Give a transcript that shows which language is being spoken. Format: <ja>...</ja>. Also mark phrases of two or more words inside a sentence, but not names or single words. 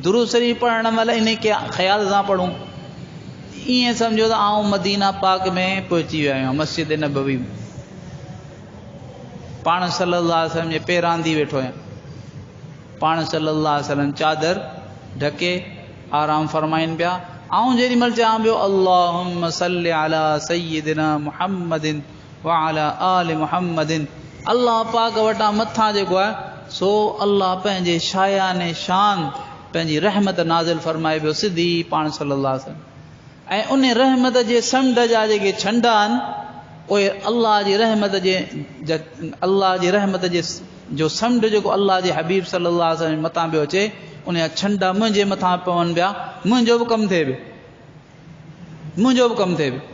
<sd>दुरूद शरीफ़ पढ़ण महिल इन खे ख़्याल सां पढ़ूं, ईअं सम्झो त आउं मदीना पाक में पहुची वियो आहियां, मस्जिद नबवी में, पाण</sd> <ar>صلى الله عليه وسلم</ar> <sd>जे पेरांदी वेठो आहियां, पाण</sd> <ar>صلى الله عليه وسلم</ar> <sd>चादर ढके आराम फरमाइनि पिया, आऊं जेॾी महिल चवां पियो</sd> <ar>اللهم صل على سيدنا محمد وعلى آل محمد,</ar> <sd>अल्लाह पाक वटां मथां जेको आहे सो अल्लाह पंहिंजे शायाने शान पंहिंजी रहमत नाज़िल फरमाए पियो सिधी पाण</sd> <ar>صلى الله عليه وسلم.</ar> <sd>ऐं उन रहमत जे समुंड जा जेके छंडा आहिनि उहे अल्लाह जी रहमत जे जो समुंड जेको अल्लाह जे हबीब</sd> <ar>صلى الله عليه وسلم</ar> <sd>मथां पियो अचे, उन जा छंडा मुंहिंजे मथां पवनि पिया, मुंहिंजो बि कमु थिए पियो, मुंहिंजो बि कमु थिए पियो।</sd>